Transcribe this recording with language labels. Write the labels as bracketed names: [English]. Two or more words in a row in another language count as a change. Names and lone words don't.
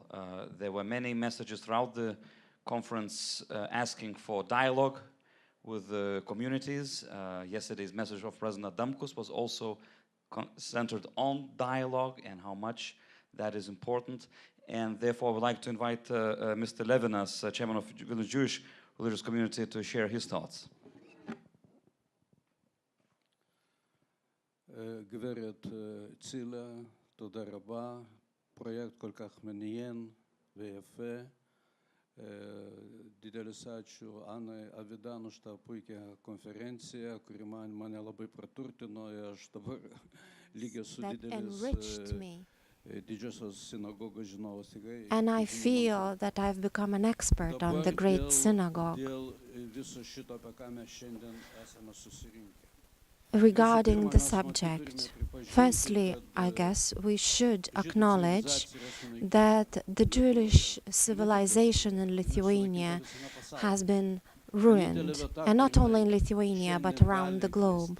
[English] There were many messages throughout the conference asking for dialogue with the communities. Yesterday's message of President Adamkus was also centered on dialogue and how much that is important. And therefore, I would like to invite Mr. Levinas, chairman of Vilnius Jewish Religious Community, to share his thoughts. [Hebrew] גברת צילה, תודה רבה. פרויקט כל כך מעניין ויפה. [Lithuanian] Didelis ačiū Anai Avidan už tą puikią konferenciją, kuri mane labai praturtino. Aš dabar lygiai su didelis didžiosios sinagogos žinovas. [English] And I feel that I've become an expert on the great synagogue. [Lithuanian] Dėl viso šito, apie ką mes šiandien esame susirinkę. [English] Regarding the subject, firstly, I guess we should acknowledge that the Jewish civilization in Lithuania has been ruined, and not only in Lithuania but around the globe.